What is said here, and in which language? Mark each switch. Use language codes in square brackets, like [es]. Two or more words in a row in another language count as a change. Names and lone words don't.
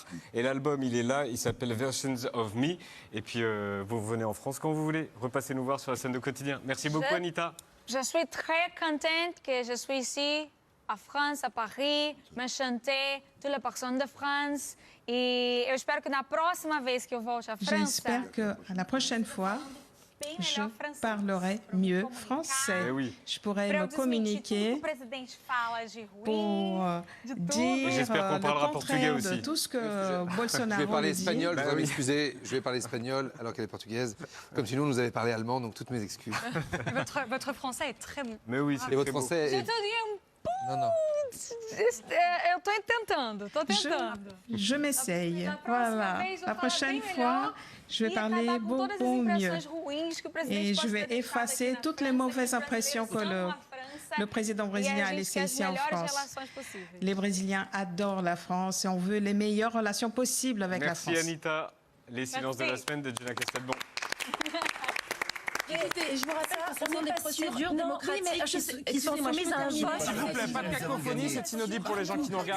[fr] Et l'album, il est là. Il s'appelle Versions of Me. Et puis, vous venez en France quand vous voulez. Repassez nous voir sur la scène de quotidien. Merci beaucoup, Anita. Je suis très contente que je suis ici, à France, à Paris, me chanter toutes les personnes de France. [pt] E eu espero que na próxima vez que eu volte à França, [fr] J'espère qu'à la prochaine fois, je parlerai mieux français. Eh oui. Je pourrai [pt] pra eu [fr] me [pt] desmentir tudo que [fr] communiquer [pt] o presidente fala de ruim, [fr] pour [pt] de tudo. [fr] dire j'espère qu'on parlera le portugais contraire de aussi. tout ce que Je Bolsonaro vais parler dit. espagnol, je voudrais m'excuser. Je vais parler espagnol alors qu'elle est portugaise. Comme sinon, nous avait parlé allemand, donc toutes mes excuses. Votre français est très bon. Mais oui, c'est Et votre très beau. français Je est... te dis Non, non. [pt] eu tô tentando, tô tentando. [fr] Je m'essaye. [pt] Na próxima [fr] Voilà. [pt] vez, eu [fr] La [pt] falo [fr] prochaine [pt] bem [fr] fois, [pt] melhor [fr] je vais [pt] e [fr] parler [pt] acabar com todas as [fr] beaucoup mieux. [pt] impressões ruins que o presidente [fr] Et [pt] pode [fr] je vais [pt] ter deixado aqui [fr] effacer [pt] na [fr] toutes les [pt] França, [fr] mauvaises [pt] que os [fr] impressions que [pt] brasileiros [fr] le [pt] amam a França [fr] président [pt] e [fr] brésilien [pt] a [fr] a [pt] gente [fr] laissées [pt] quer as [fr] ici en [pt] melhores [fr] France. [pt] relações possíveis. [fr] Les Brésiliens adorent la France et on veut les meilleures relations possibles avec Merci la France. Anita. Les silences de la semaine de Jenna Castalbon. Écoutez, je vous rappelle que ce sont des procédures démocratiques qui sont soumises à un vote. S'il vous plaît, pas de cacophonie, c'est inaudible pour les gens qui nous regardent.